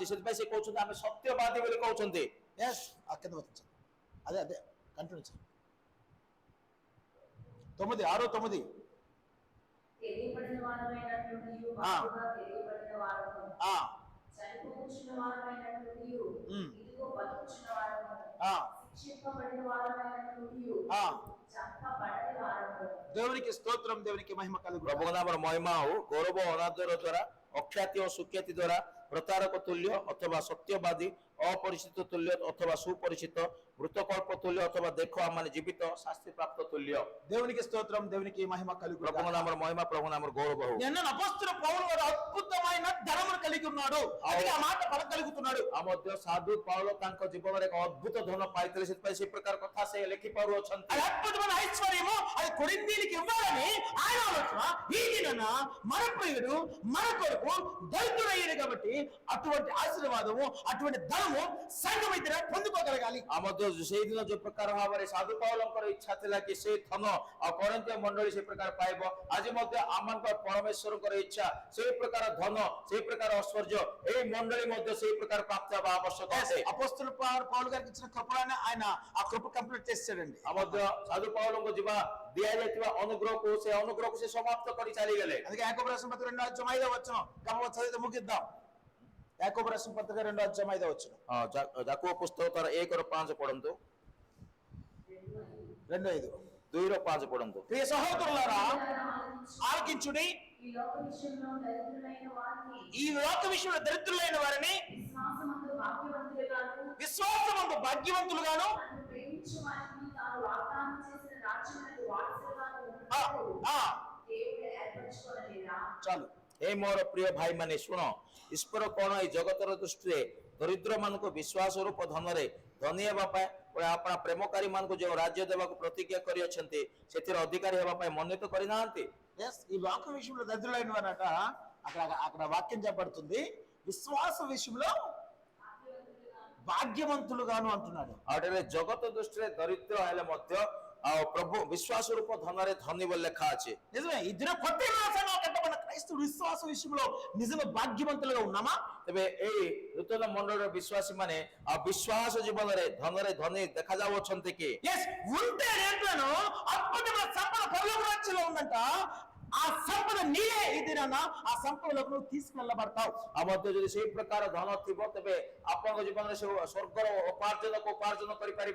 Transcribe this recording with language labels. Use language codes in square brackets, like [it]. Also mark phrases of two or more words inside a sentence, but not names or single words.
[or] ସେଥିପାଇଁ ସେ କହୁଛନ୍ତି ଆମେ ସତ୍ୟବାଦୀ ବୋଲି କହୁଛନ୍ତି। [te] ఎస్ కింద వచ్చింది. అదే కంటిన్యూ చేయండి. 9:6-9 తెలియబడిన వారమైనట్లుండియు బాగుగా తెలియబడిన వారము, చనిపోచున్న వారమైనట్లుండియు ఇదిగో బతుకుచున్న వారము, శిక్షింపబడిన వారమైనట్లుండియు చంపబడని వారము। దేవునికి స్తోత్రం, దేవునికి మహిమ కలుగు. [or] ପ୍ରଭୁଙ୍କ ନାମର ମହିମା ହଉ। ଗୌରବ ଅନାଦର ଦ୍ୱାରା, ଅଖ୍ୟାତି ଓ ସୁଖ୍ୟାତି ଦ୍ୱାରା, ପ୍ରତାରକ ତୁଲ୍ୟ ଅଥବା ସତ୍ୟବାଦୀ, ଅପରିଚିତ ତୁଲ୍ୟ ଅଥବା ସୁପରିଚିତ, ମୃତକଳ୍ପ ତୁଲ୍ୟ ଅଥବା ଦେଖ ଆମମାନେ ଜୀବିତ, ଶାସ୍ତି ପ୍ରାପ୍ତ ତୁଲ୍ୟ। [te] దేవునికి స్తోత్రం, దేవునికి మహిమ కలుగు. [or] ପ୍ରଭୁ ନାମର ମହିମା, ପ୍ରଭୁ ନାମର ଗୌରବ ହଉ। [te] నేను అపోస్తలుడు పౌలు గారు అద్భుతమైన ధనమును కలిగి ఉన్నాడు. అందుకే ఆ మాట పలకగలుగుతున్నాడు। [or] ଆଉ ମଧ୍ୟ ସାଧୁ ପାଉଲ ତାଙ୍କ ଜୀବନରେ ଏକ ଅଦ୍ଭୁତ ଧନ ପାଇଥିଲେ, ସେଥିପାଇଁ ସେ ପ୍ରକାର କଥା ସେ ଲେଖି ପାରୁଅଛନ୍ତି। [te] అది అద్భుతమైన ఐశ్వర్యము అది కొరింథీయులకు ఇవ్వాలని ఆయన ఆలోచన. ఈ దినాన మన ప్రియుడు మన కొరకు దరిద్రుడయ్యాడు కాబట్టి అటువంటి ఆశీర్వాదము, అటువంటి ధనము సంఘం అయితే పొందుకోగలగాలి। [or] ଆଉ ମଧ୍ୟ ସେଇଦିନ ଯୋଉ ପ୍ରକାର ଭାବରେ ସାଧୁ ପାଉଲଙ୍କର ଇଚ୍ଛା ଥିଲା କି ସେ ଧନ ଆଉ କରିନ୍ଥିୟ ମଣ୍ଡଳୀ ସେ ପ୍ରକାର ପାଇବ, ଆଜି ମଧ୍ୟ ଆମଙ୍କର ପରମେଶ୍ୱରଙ୍କର ଇଚ୍ଛା ସେଇ ପ୍ରକାର ଧନ, ସେଇ ପ୍ରକାର ଐଶ୍ୱର୍ଯ୍ୟ ଏଇ ମଣ୍ଡଳୀ ମଧ୍ୟ ସେଇ ପ୍ରକାର ପ୍ରାପ୍ତ ହେବା ଆବଶ୍ୟକ ଅଟେ। [te] అపోస్తలుడు పౌలు గారికి ఇచ్చిన కృపను ఆయన ఆ కృప కంప్లీట్ చేశాడండి। [or] ଆଉ ମଧ୍ୟ ସାଧୁ ପାଉଲଙ୍କୁ ଯିବା ଦିଆଯାଇଥିବା ଅନୁଗ୍ରହକୁ ସେ ସମାପ୍ତ କରି ଚାଲିଗଲେ। [te] అందుకే యాకోబు రాసిన పత్రిక 2:5 గమనించి చదివితే ముగిద్దాం। యాకోబు రాసిన పత్రిక 2:5 [or] ଯାକୁବ ପୁସ୍ତକ ତାର 1:5 ପଢନ୍ତୁ। 2:5 2:5 ପଢନ୍ତୁ। [te] ప్రియ సహోదరులారా ఆలకించుడి, ఈ లోక విషయంలో దరిద్రులైన వారిని ఈ లోక విషయంలో దరిద్రులైన వారిని విశ్వాసమందు భాగ్యవంతులుగాను విశ్వాసమందు భాగ్యవంతులుగాను నన్ను ప్రేమించు వారికి తాను వాగ్దానం చేసిన రాజ్యములకు వారసులుగాను ఆ, ఉన్నట్లు ఆ, దేవుడు ఏర్పరచుకోనలేదా? చాలు. [or] ଏ ମୋର ପ୍ରିୟ ଭାଇମାନେ ଶୁଣ, ଈଶ୍ୱର କଣ ଏଇ ଜଗତର ଦୃଷ୍ଟିରେ ଦରିଦ୍ର ମାନଙ୍କୁ ବିଶ୍ୱାସ ରୂପ ଧନରେ ଧନୀ ହେବା ପାଇଁ ଆପଣ ପ୍ରେମକାରୀ ମାନଙ୍କୁ ଯେଉଁ ରାଜ୍ୟ ଦେବାକୁ ପ୍ରତିଜ୍ଞା କରିଅଛନ୍ତି ସେଥିରେ ଅଧିକାରୀ ହେବା ପାଇଁ ମନୋନୀତ କରିନାହାନ୍ତି? [te] Yes, ఈ లోక విషయంలో దరిద్రులైన వారట అక్కడ అక్కడ వాక్యం చెప్పబడుతుంది, విశ్వాస విషయంలో భాగ్యవంతులుగాను అంటున్నాడు. [or] ଆଉ ଏଠାରେ ଜଗତ ଦୃଷ୍ଟିରେ ଦରିଦ୍ର ହେଲେ ମଧ୍ୟ ଆଉ ପ୍ରଭୁ ବିଶ୍ୱାସ ରୂପ ଧନରେ ଧନୀ ବୋଲି ଲେଖା ଅଛି। [te] నిజమే, ఈ దిన కొత్త నివాసంగా కట్టబడిన క్రైస్తవుడు విశ్వాస విషయంలో నిజంగా భాగ్యవంతులుగా ఉన్నామా? [or] ତେବେ ଏଇ ନୂତନ ମଣ୍ଡଳର ବିଶ୍ୱାସୀ ମାନେ ଆଉ ବିଶ୍ୱାସ ଜୀବନରେ ଧନରେ ଧନୀ ଦେଖାଯାଉଅଛନ୍ତି କି? [te] ఎస్, ఉంటే ఏంటను అద్భుతమైన సంపద పరలోక రాజ్యంలో ఉందంట. ఆ సంపద నీయే. ఈ దినాన ఆ సంపదలోకి నువ్వు తీసుకెళ్ళబడతావు. [or] ଆଉ ମଧ୍ୟ ଯଦି ସେଇ ପ୍ରକାର ଧନ ଥିବ ତେବେ ଆପଣଙ୍କ ଜୀବନରେ ସେ ସ୍ୱର୍ଗର ଉପାର୍ଜନ କରିପାରିବେ।